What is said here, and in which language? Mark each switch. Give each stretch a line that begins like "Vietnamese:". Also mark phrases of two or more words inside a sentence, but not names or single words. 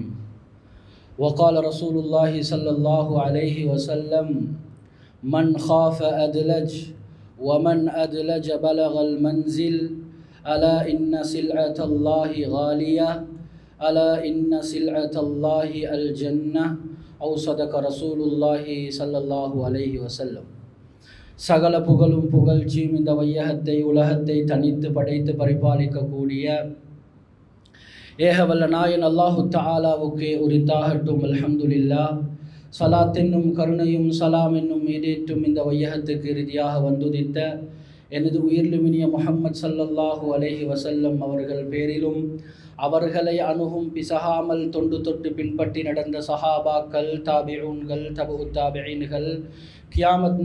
Arabic: وقال رسول الله صلى الله عليه وسلم: من خاف أدلج ومن أدلج بلغ المنزل. ألا إن سلعة الله غالية. ألا إن سلعة الله الجنة. أو صدق رسول الله صلى الله عليه وسلم.
Tamil: சகல புகழும் புகழ்ச்சியும் இந்த வையகத்தை உலகத்தை தனித்து படைத்து பரிபாலிக்கக்கூடிய ஏகவல்ல நாயன் அல்லாஹு தஆலாவுக்கே உரித்தாகட்டும்.
Arabic: الحمد لله.
Tamil: சலாத் என்னும் கருணையும் சலாம் என்னும் மீதேற்றும் இந்த வையகத்துக்கு இறுதியாக வந்துதித்த எனது உயிர்லுமினிய முஹம்மது
Arabic: صلى الله عليه وسلم
Tamil: அவர்கள் பேரிலும், அவர்களை அணுகும் பிசகாமல் தொண்டு தொட்டு பின்பற்றி நடந்த சஹாபாக்கள், தாபிஊன்கள், தபு தாபிஈன்கள், கியாமத்